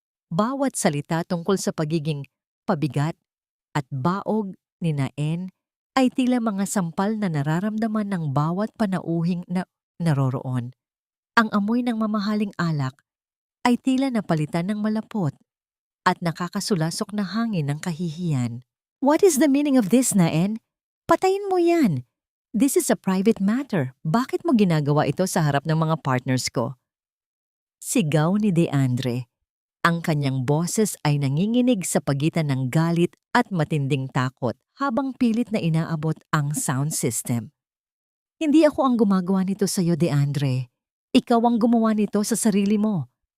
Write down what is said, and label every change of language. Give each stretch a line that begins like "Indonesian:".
Filipino: Bawat salita tungkol sa pagiging pabigat at baog ni Naen ay tila mga sampal na nararamdaman ng bawat panauhing na naroroon. Ang amoy ng mamahaling alak ay tila napalitan ng malapot at nakakasulasok na hangin ng kahihiyan.
English: What is the meaning of this, Naen?
Filipino: Patayin mo yan!
English: This is a private matter.
Filipino: Bakit mo ginagawa ito sa harap ng mga partners ko? Sigaw ni DeAndre. Ang kanyang boses ay nanginginig sa pagitan ng galit at matinding takot habang pilit na inaabot ang sound system. Hindi ako ang gumagawa nito sa iyo, DeAndre. Ikaw ang gumawa nito sa sarili mo.